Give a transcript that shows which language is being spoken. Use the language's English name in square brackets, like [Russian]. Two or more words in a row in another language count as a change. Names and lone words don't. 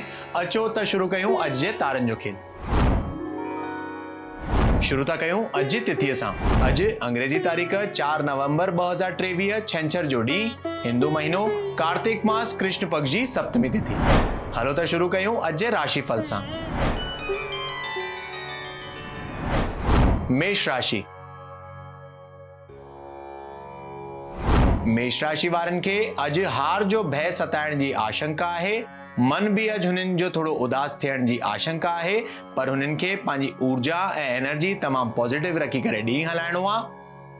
[Sindhi] अचो त शुरू कयूं अॼु जे तारनि जो खेल। शुरू था कयूं अॼु जी तिथीअ सां। अॼु अंग्रेजी तारीख़ 4 नवंबर 2023 छंछर जो ॾींहुं, हिंदू महीनो कार्तिक मास कृष्ण पक्ष जी सप्तमी तिथि। हलो त शुरू कयूं अॼु जे राशिफल सां। मेष राशि। मेष राशि वारनि खे अॼु हार जो भय सताइण जी आशंका आहे। मन बि अॼु हुननि जो थोरो उदास थियण जी आशंका आहे, पर हुननि खे पंहिंजी ऊर्जा ऐं एनर्जी तमामु पॉजिटिव रखी करे ॾींहुं हलाइणो आहे।